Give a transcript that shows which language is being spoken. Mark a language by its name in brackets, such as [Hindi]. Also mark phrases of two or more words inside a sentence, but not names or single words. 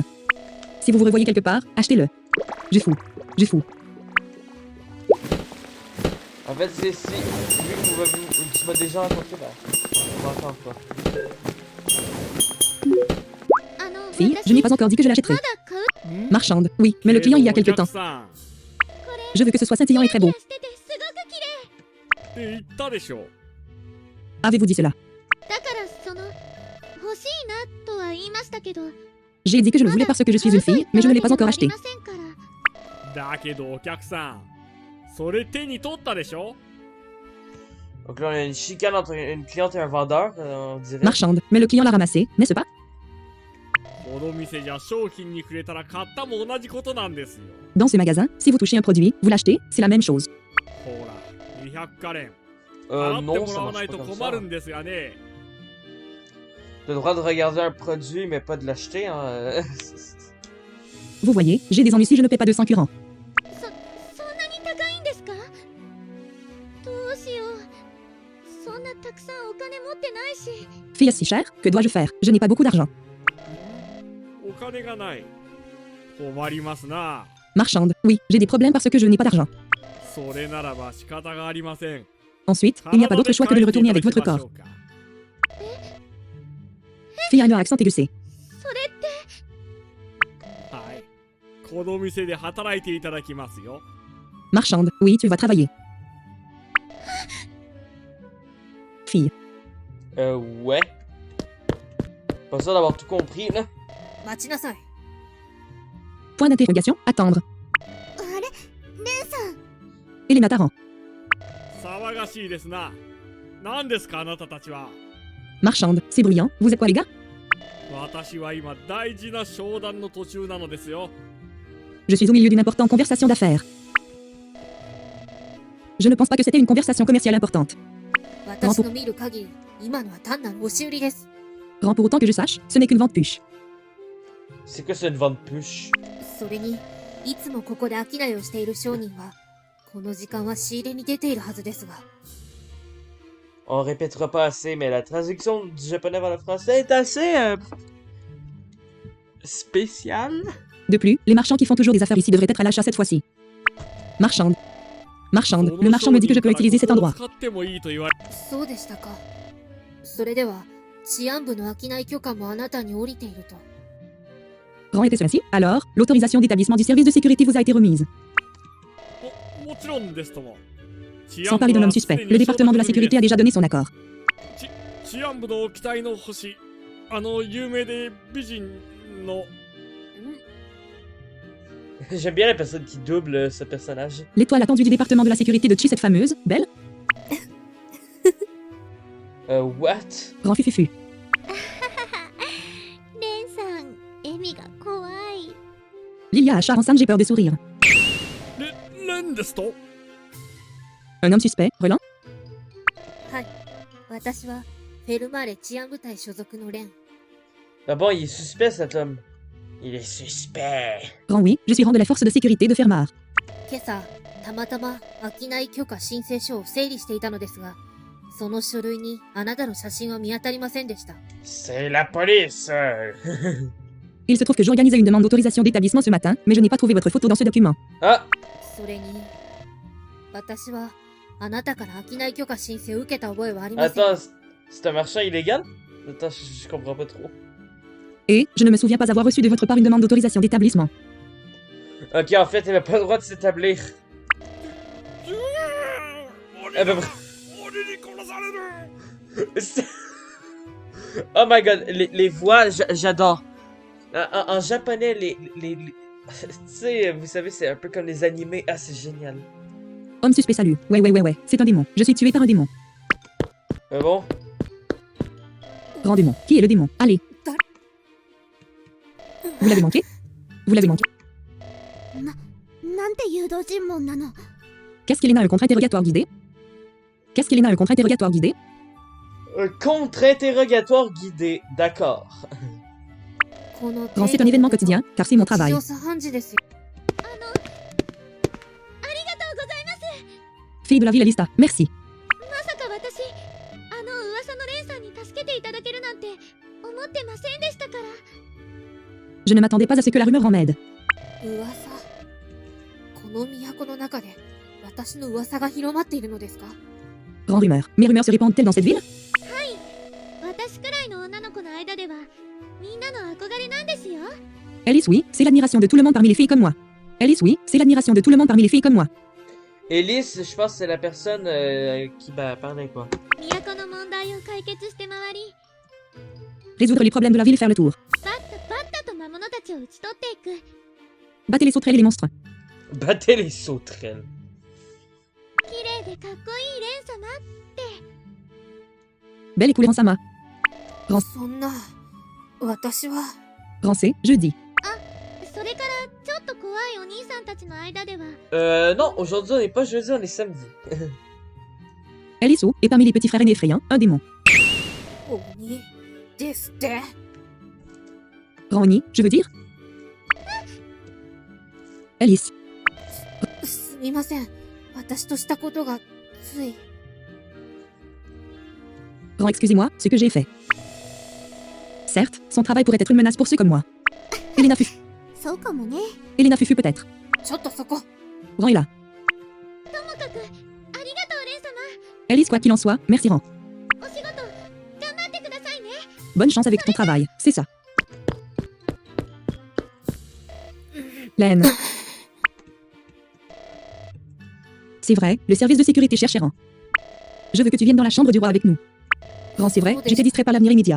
[French] Si vous vous revoyez quelque part, achetez-le. Je fous. En fait, c'est si. Vu que tu m'as déjà raconté, bah. On va attendre quoi. [Japanese] あの [French] Fille, je n'ai pas encore dit que je l'achèterai. [Japanese] まだ買う [French] Marchande, oui, mais le client il y a quelque temps. [Japanese] お客さ [French] Je veux que ce soit scintillant et très beau. [Japanese] しててすごく綺麗んって言ったでしょ [French] Avez-vous dit cela? [Japanese] だからその欲しいなとは言いましたけど [French] J'ai dit que je le voulais parce que je suis une fille, mais je ne l'ai pas encore acheté. [Japanese] だけどお客さんそれ手に取ったでしょ [French] Donc là, on a une chicane entre une cliente et un vendeur, on dirait. Marchande, mais le client l'a ramassé, n'est-ce pas? [Japanese] この店じゃ商品にくれたら買ったも同じことなんですよ [French] Dans ce magasin, si vous touchez un produit, vous l'achetez, c'est la même chose. [Japanese] ほら200カレン払って [French] Non, [Japanese] も [French] ça [Japanese] らわな [French] marche [Japanese] い [French] pas [Japanese] と [French] comme [Japanese] 困 [French] ça. [Japanese] るんですがね [French] T'as le droit de regarder un produit, mais pas de l'acheter, hein. Vous voyez, j'ai des ennuis si je ne paie pas 200 curants. [Japanese] そんなに高いんですかどうしようそんなたくさんお金持ってないし [French] Fille si chère, que dois-je faire? Je n'ai pas beaucoup d'argent. [Japanese] お金がない困りますな [French] Marchande, oui, j'ai des problèmes parce que je n'ai pas d'argent. [Japanese] それならば仕方がありません [French] Ensuite, il n'y a pas d'autre choix que de le retourner avec votre corps. Fille a un accent aiguë. [Japanese] それってはいこの店で働いていただきますよ [French] Marchande, oui, tu vas travailler. Fille, Ouais. Pas sûr d'avoir tout compris, là. [Japanese] 待ちなさい。 [French] point d'interrogation, attendre. [Japanese] あれレンさん [French] Elena Tarrant. [Japanese] 騒がしいですな何ですかあなたたちは [French] Marchande, c'est bruyant, vous êtes quoi les gars? [Japanese] 私は今大事な商談の途中なのですよ [French] Je suis au milieu d'une importante conversation d'affaires. Je ne pense pas que c'était une conversation commerciale importante. [Japanese] 私の見る限り、今のは単なる押し売りです。 [French] Grand pour autant que je sache, ce n'est qu'une vente puche. C'est quoi cette vente puche? [Japanese] それに、いつもここで商いをしている商人は、この時間は仕入れに出ているはずですが。 [French] On répétera pas assez, mais la traduction du japonais vers le français est assez spéciale. De plus, les marchands qui font toujours des affaires ici devraient être à l'achat cette fois-ci. Marchande. Marchande, le marchand me dit que je peux utiliser cet endroit. [Japanese] 使ってもいいと言われそうでしたか。それでは、治安部の商い許可もあなたに降りていると。 [French] Grand était-ce ainsi? Alors, l'autorisation d'établissement du service de sécurité vous a été remise. [Japanese] もちろんですとも [French] Sans parler d'un homme suspect, le département de la sécurité a déjà donné son accord. [Japanese] 治安部の期待の星あの有名で美人の [French] J'aime bien la personne qui double ce personnage. L'étoile attendue du département de la sécurité de Chi, cette fameuse, belle, What? grand fufufu. [Japanese] レンさん笑みが怖い [French] Lilia à Charensan, j'ai peur de sourire. [Japanese] レンですと [French] Un homme suspect, Relan? [Japanese] はい。私は、フェルマーレ治安部隊所属のレン。 [French] Ah bon, il est suspect cet homme. Il est suspect. Grand oui, je suis rang de la force de sécurité de Fermar. [Japanese] 今朝、たまたま商い許可申請書を整理していたのですが、その書類にあなたの写真は見当たりませんでした。 [French] C'est la police. Il se trouve que j'organisais une demande d'autorisation d'établissement ce matin, mais je n'ai pas trouvé votre photo dans ce document. Ah, [Japanese] それに、私はあなたから商い許可申請を受けた覚えはありません。 [French] attends, c'est un marchand illégal? Attends, je comprends pas trop. Et, je ne me souviens pas avoir reçu de votre part une demande d'autorisation d'établissement. Ok, en fait, il avait pas le droit de s'établir. Eh ben, c'est- [English] oh my god, [French] les voix, j'adore. En japonais, tu sais, vous savez, c'est un peu comme les animés. Ah, c'est génial. Homme suspect salut. Ouais, c'est un démon. Je suis tué par un démon. Bon, Grand démon. Qui est le démon? Allez. Vous l'avez manqué? Vous l'avez manqué? [Japanese] なんて誘導尋問なの？ [French] Qu'est-ce qu'Elena un contre-interrogatoire guidé? Qu'est-ce qu'Elena un contre-interrogatoire guidé? Un contre-interrogatoire guidé, d'accord. [Japanese] この [French] Grand, c'est un événement quotidien, car c'est mon travail. [Japanese] 日常茶飯事ですよ。 [French] Fille de la ville Elista, merci. [Japanese] まさか私、噂のレンさんに助けていただけるなんて思ってませんでしたから。 [French] Je ne m'attendais pas à ce que la rumeur en m'aide. [Japanese] 噂。この都の中で私の噂が広まっているのですか？ [French] Grand rumeur. Mes rumeurs se répandent-elles dans cette ville? [Japanese] 私くらいの女の子の間ではみんなの憧れなんですよ。 [French] Alice, oui, c'est l'admiration de tout le monde parmi les filles comme moi. Alice, oui, c'est l'admiration de tout le monde parmi les filles comme moi. Elise, je pense que c'est la personne qui parlait quoi. [Japanese] 都の問題を解決して回り、 [French] Résoudre les problèmes de la ville et faire le tour. [Japanese] バッタと魔物たちを打ち取っていく。 [French] Battez les sauterelles et les monstres. Battez les sauterelles. [Japanese] 綺麗でかっこいいレン様。 [French] Belle et coulée en sama. [Japanese] そんな、私は。 [French] Grand C, jeudi. [Japanese] それからちょっと怖いお兄さんたちの間では、 [French] Non, aujourd'hui on n'est pas jeudi, on est samedi. Alice, oh, et parmi les petits frères aînés effrayants, un démon. [Japanese] 鬼ですって。 [French] Grand Oni, je veux dire? Alice, [Japanese] すみません。私としたことがつい。 [French] Grand, excusez-moi, ce que j'ai fait. Certes, son travail pourrait être une menace pour ceux comme moi. Elena Fufu, [Japanese] そうかもね。 [French] Elena Fufu peut-être. [Japanese] ちょっとそこ。 [French] Grand est là. [Japanese] ともかくありがとうレン様。 [French] Alice, quoi qu'il en soit, merci Grand. [Japanese] お仕事頑張ってくださいね。 [French] Bonne chance avec ton travail, c'est ça. Laine. C'est vrai, le service de sécurité cherche Errant. Je veux que tu viennes dans la chambre du roi avec nous. Grand, c'est vrai, j'étais distrait par l'avenir immédiat.